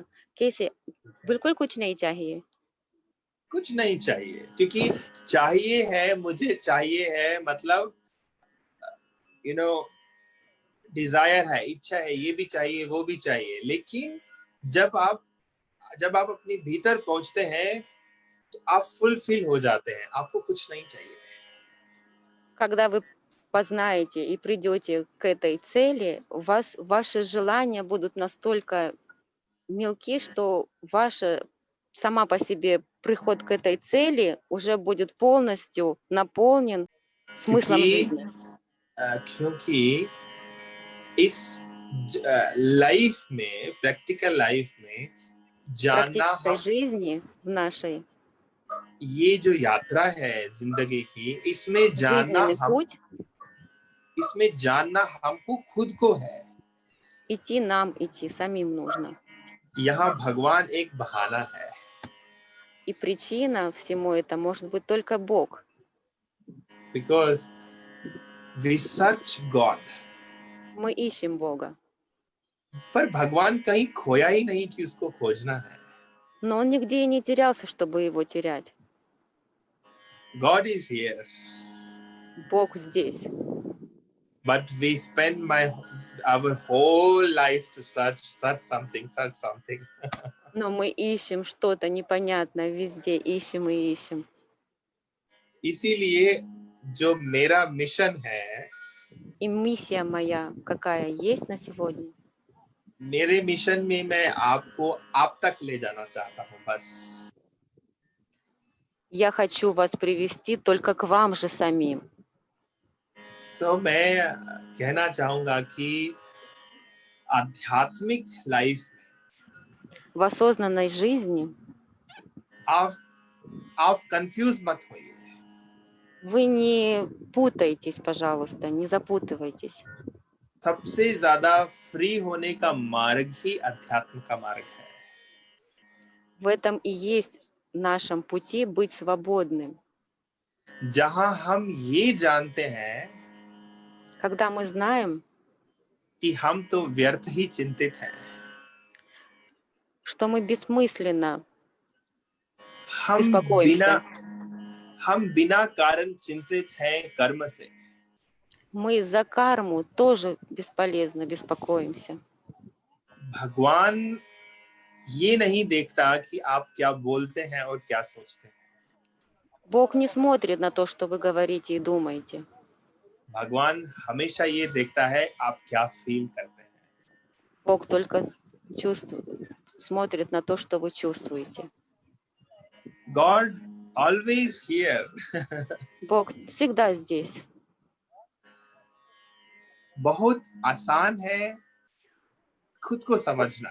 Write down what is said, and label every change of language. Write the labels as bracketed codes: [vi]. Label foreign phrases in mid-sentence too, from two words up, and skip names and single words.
[hi] कैसे बिल्कुल कुछ नहीं चाहिए. कुछ नहीं चाहिए, क्योंकि चाहिए है, मुझे चाहिए है, मतलब डिजायर है, इच्छा है, ये भी चाहिए, वो भी चाहिए। लेकिन जब आप अपने भीतर पहुंचते हैं, तो आप फुलफिल हो जाते हैं, आपको कुछ नहीं चाहिए। [ru] Когда вы познаете и придете к этой цели, ваши желания будут настолько мелки, что ваша сама по себе приход к этой цели уже будет полностью наполнен смыслом жизни. [hi] क्योंकि इस लाइफ में, [en] practical life [hi] में जानना, [ru] Практической жизни в нашей [hi] ये जो यात्रा है जिंदगी की, [ru] жизненный путь, [hi] इसमें जानना हमको खुद को है। [ru] идти самим нужно. [hi] यहाँ भगवान एक बहाना है। [ru] И причина всему это может быть только Бог. [en] Because we search God. [ru] Мы ищем Бога. [hi] पर भगवान कहीं खोया ही नहीं कि उसको खोजना है। [ru] Но он нигде и не терялся, чтобы его терять. [en] God is here. [ru] Бог здесь. [en] But we spend our whole life to search something. [ru] Но мы ищем что-то непонятное везде, ищем и ищем. [hi] इसीलिए जो मेरा मिशन है, [ru] И миссия моя какая есть на сегодня? [hi] मेरे मिशन में मैं आपको आप तक ले जाना चाहता हूँ, बस। [ru] Я хочу вас привести только к вам же самим. [hi] So मैं कहना चाहूँगा कि आध्यात्मिक लाइफ [ru] В осознанной жизни [hi] आप कंफ्यूज मत होइए। [ru] вы не путайтесь, пожалуйста, не запутывайтесь. [hi] सबसे ज्यादा फ्री होने का मार्ग ही अध्यात्म का मार्ग है। [ru] В этом и есть в нашем пути быть свободным. [hi] जहां हम ये जानते हैं [ru] Когда мы знаем, [hi] कि हम तो व्यर्थ ही चिंतित हैं, [ru] что мы бессмысленно [hi] हम [ru] беспокоимся. [hi] बिना कारण चिंतित हैं कर्म से। [ru] Мы за карму тоже бесполезно беспокоимся. [hi] भगवान ये नहीं देखता कि आप क्या बोलते हैं और क्या सोचते हैं। [ru] Бог не смотрит на то, что вы говорите и думаете. [hi] भगवान हमेशा ये देखता है आप क्या फील करते हैं। [ru] Бог только смотрит на то, что вы чувствуете. [en] God always here. [ru] Бог всегда здесь. [hi] बहुत आसान है खुद को समझना,